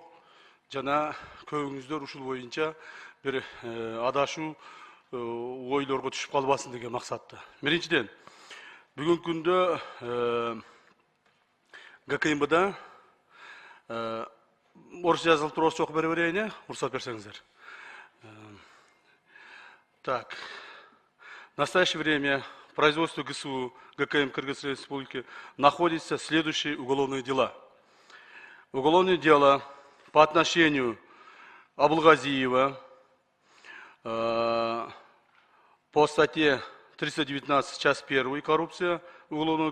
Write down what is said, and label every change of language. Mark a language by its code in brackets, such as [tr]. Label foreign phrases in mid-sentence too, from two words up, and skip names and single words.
[ky] Жана көбүңүздөр ушул боюнча бир адашуу ойлорго түшүп калбасын деген максатта. Биринчиден, бүгүнкү күндө ГКМБда орусча жазылып туруп, орусча окуп бере берейин, уруксат берсеңиздер. [ru] Так. В настоящее время в производстве ГСУ ГКМ Кыргызской Республики находятся следующие уголовные дела. Уголовное дело по отношению Абулгазиева по статье 319, часть 1, коррупция Уголовного